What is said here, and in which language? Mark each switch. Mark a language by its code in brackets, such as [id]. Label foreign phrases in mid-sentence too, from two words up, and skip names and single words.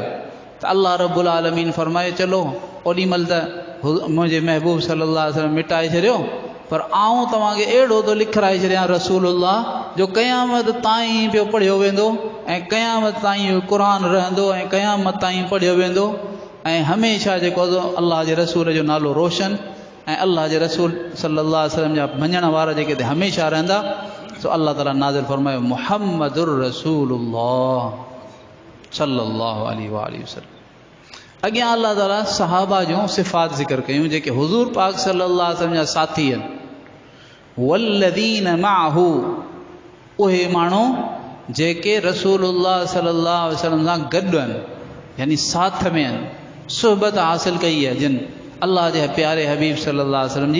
[sd] त अल्लाह [ar] رب العالمين [sd] फरमाए चलो ओॾी महिल त मुंहिंजे महबूब [ar] صلى الله عليه وسلم [sd] मिटाए छॾियो, पर आऊं तव्हांखे अहिड़ो थो लिखाराए छॾियां रसूलुल्लाह जो क़यामत ताईं पियो पढ़ियो वेंदो, ऐं क़यामत ताईं क़ुरान रहंदो, ऐं क़यामत ताईं पढ़ियो वेंदो, ऐं हमेशह जेको अल्लाह जे रसूल जो नालो रोशन ऐं अल्लाह जे रसूल [ar] صلى الله عليه وسلم [sd] जा मञण वारा जेके हमेशह रहंदा, सो अल्लाह ताला नाज़िल फरमायो [ar] محمد رسول الله صلى الله عليه وسلم. [sd] अॻियां अल्लाह ताला सहाबा जूं सिफ़ात ज़िक्र कयूं जेके हुज़ूर पाक [ar] صلى الله عليه وسلم [sd] जा साथी आहिनि। [ar] والذين معه, [sd] उहे माण्हू जेके रसूलुल्लाह [ar] صلى الله عليه وسلم [sd] सां गॾु आहिनि, यानी साथ में आहिनि, सुहबत हासिल कई है जिन अल्लाह जे प्यारे हबीब [ar] صلى الله عليه وسلم [sd] जी।